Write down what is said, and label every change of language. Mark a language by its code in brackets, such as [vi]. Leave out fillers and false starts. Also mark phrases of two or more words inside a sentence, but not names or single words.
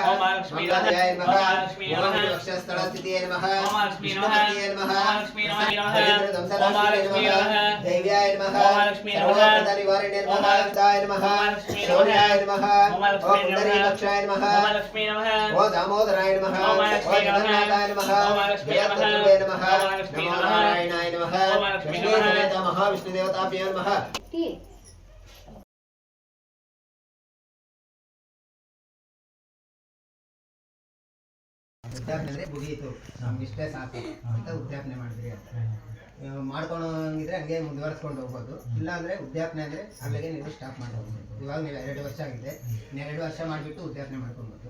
[sa] मंगलाय नमः वक्षस्थलस्थितिये नमः विष्णुपतिये नमः हरिद्रदंसनाशिने नमः दैव्याय नमः सर्वप्रदानिवारिणे नमः दाय नमः शौर्याय नमः ओ पुंडरीकाक्षाय नमः ओ दामोदराय नमः ओ जगन्नाथाय नमः जगद्गुरुवे नमः नमो नारायणाय नमः महाविष्णु देवताभ्यो नमः [kn] ಉದ್ಯಾಪನೆ ಮುಗಿಯಿತು ನಮ್ಗೆ ಇಷ್ಟೇ ಸಾಕು ಅಂತ ಉದ್ಯಾಪನೆ ಮಾಡಿದ್ರಿ ಮಾಡ್ಕೊಂಡೋಗಿದ್ರೆ ಹಂಗೆ ಮುಂದುವರಿಸ್ಕೊಂಡು ಹೋಗ್ಬೋದು. ಇಲ್ಲ ಅಂದರೆ ಉದ್ಯಾಪನೆ ಅಂದರೆ ಅಲ್ಲಿಗೆ ನೀವು ಸ್ಟಾಪ್ ಮಾಡ್ಬೋದು. ಇವಾಗ ನೀವು 2 ವರ್ಷ ಆಗಿದೆ, 2 ವರ್ಷ ಮಾಡಿಬಿಟ್ಟು ಉದ್ಯಾಪನೆ ಮಾಡ್ಕೊಬೋದು.